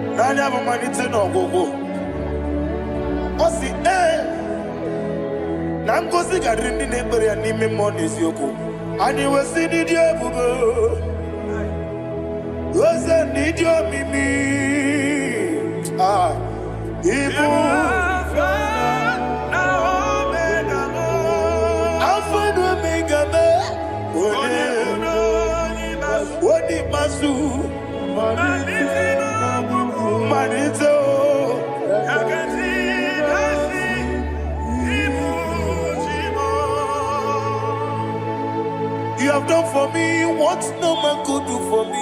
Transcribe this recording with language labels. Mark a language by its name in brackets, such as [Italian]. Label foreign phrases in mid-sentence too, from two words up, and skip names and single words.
[Igbo] anya bụ malite n'ọgwụgwụ ọ sị na ngozi ga-adịrị ndị na-ekpere ya n'ime mmụọ na eziokwu anyị wesị n'ịdị ebube eze n'ịdị omimi ibu [English] Alpha and Omega Wodi masu manito You have done for me what no man could do for me.